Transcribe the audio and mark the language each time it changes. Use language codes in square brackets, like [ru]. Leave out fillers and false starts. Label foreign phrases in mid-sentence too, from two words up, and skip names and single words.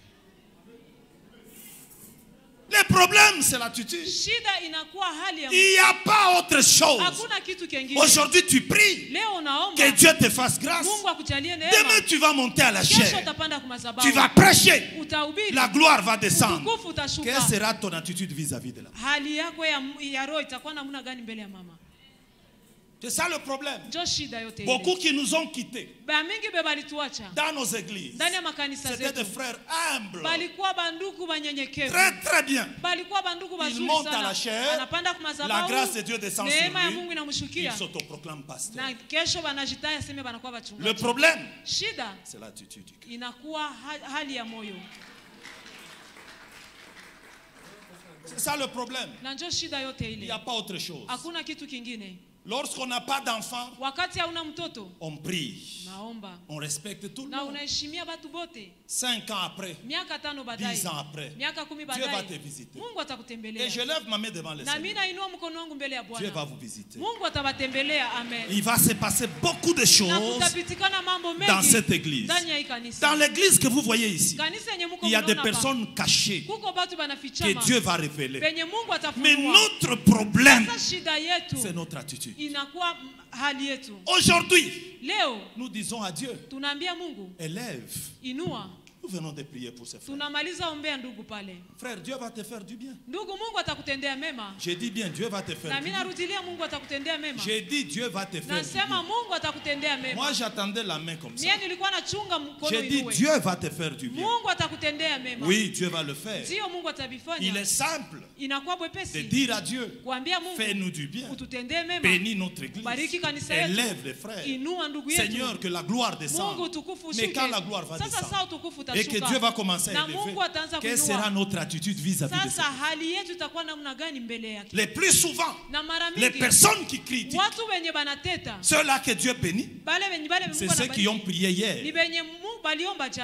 [fr] Le problème, c'est l'attitude. [sw] Shida inakuwa hali ya [fr] Il n'y a pas autre chose. [sw] hakuna kitu kingine. [fr] Aujourd'hui, tu pries [sw] Leo unaomba [fr] que Dieu te fasse grâce. [sw] Mungu akujalie neema. [fr] Demain, tu vas monter à la [sw] Kesho [fr] chair. [sw] utapanda kwa madhabahu. [fr] Tu vas prêcher. [sw] Utahubiri. [fr] La gloire va descendre. [sw] Utukufu utashuka. [fr] Quelle sera ton attitude vis-à-vis de la? [sw] Hali yako ya roho itakuwa namna gani mbele ya mama? [fr] C'est ça le problème. [sw] Njo shida yote ile. [fr] Beaucoup qui nous ont quittés [sw] Ba mingi be balituacha [fr] dans nos églises, [sw] ndani ya makanisa [fr] c'était des [sw] zetu. [fr] frères humbles. [sw] Balikuwa bandugu banyenyekevu. [fr] Très, très bien. [sw] Balikuwa bandugu [fr] Ils [sw] bazuri [fr] montent à [sw] sana. [fr] la chair. [sw] Anapanda kwa [fr] La [sw] madhabahu. [fr] grâce de Dieu descend sur [sw] Neema ya [fr] lui. [sw] Mungu [fr] Ils [sw] inamshukia. [fr] s'autoproclament pasteur. [sw] Na kesho banajitaya sema banakuwa [fr] Le [sw] bachungaji. [fr] problème, [sw] Shida [fr] c'est l'attitude du cœur. [sw] inakuwa hali ya moyo. [fr] C'est ça le problème. [sw] Na njo shida yote [fr] Il n'y [sw] ile. [fr] a pas autre chose. [sw] Hakuna kitu kingine. [fr] Lorsqu'on n'a pas d'enfant, [sw] Wakati hauna mtoto, [fr] on prie. [sw] naomba [fr] On respecte tout le [sw] na [fr] monde. [sw] unaheshimia watu bote. [fr] 5 ans après, [sw] Miaka 5 baadaye, [fr] 10 ans après, [sw] miaka 10 [fr] Dieu va [sw] baadaye, [fr] te visiter. [sw] Mungu atakutembelea. [fr] Et je lève ma main devant le [sw] Na mimi [fr] Seigneur. [sw] nainua mkono wangu mbele ya [fr] Dieu va [sw] Bwana. [fr] vous visiter. [sw] Mungu atabatembelea. Amen. [fr] Il va se passer beaucoup de [sw] Na [fr] choses [sw] kutapitikana mambo [fr] dans [sw] mengi [fr] cette église. [sw] ndani ya hii [fr] Dans [sw] kanisa. [fr] l'église que vous voyez ici, [sw] Kanisa yenye mko [fr] il y a des [sw] mnaona hapa, [fr] personnes cachées [sw] kuko batu [fr] que [sw] banafichama [fr] Dieu va révéler. [sw] penye Mungu [fr] Mais [sw] atafunua. [fr] notre problème, [sw] Sasa shida yetu [fr] c'est notre attitude. [sw] inakuwa hali yetu. [fr] Aujourd'hui, [sw] Leo [fr] nous disons à Dieu, [sw] tunaambia Mungu, [fr] élève. [sw] inua. [fr] Nous venons de prier pour ces frères. [sw] Tunamaliza ombea ndugu pale. [fr] Frère, Dieu va te faire du bien. [sw] Ndugu, Mungu atakutendea mema. [fr] J'ai dit bien, Dieu va te faire [sw] Na [fr] du [sw] mimi [fr] bien. [sw] narudilia Mungu atakutendea mema. [fr] J'ai dit, Dieu va te faire du [sw] Nasema [fr] bien. [sw] Mungu atakutendea mema. [fr] Moi, j'attendais la main comme ça. [sw] Mimi nilikuwa nachunga mkono [fr] J'ai dit, [sw] inuwe. [fr] Dieu va te faire du bien. [sw] Mungu atakutendea mema. [fr] Oui, Dieu va le faire. [sw] Sio Mungu [fr] Il [sw] atabifanya. [fr] est simple [sw] Inakuwa [fr] de [sw] bwepesi [fr] dire à Dieu, [sw] kuambia Mungu [fr] fais-nous du bien. [sw] ututendee mema. [fr] Bénis notre église. [sw] Bariki kanisa yetu. [fr] Élève les frères. [sw] Inua ndugu yetu. [fr] Seigneur, que la gloire descende. [sw] Mungu utukufu [fr] Mais [sw] ushuke. [fr] quand la gloire va [sw] Sasa saa [fr] descendre [sw] utukufu [fr] et que [sw] utashuka. [fr] Dieu va commencer à [sw] Na [fr] élever, [sw] Mungu ataanza [fr] quelle [sw] kuinua. [fr] sera notre attitude vis-à-vis de [sw] Sasa [fr] ça? [sw] hali yetu itakuwa namna gani mbele yake? [fr] Les plus souvent, [sw] Na mara [fr] les [sw] mingi [fr] personnes qui critiquent, [sw] watu wenye banateta [fr] ceux-là que Dieu bénit, [sw] bale [fr] c'est [sw] Mungu [fr] ceux qui ont prié [sw] ni [fr] hier [sw] benye Mungu baliomba jana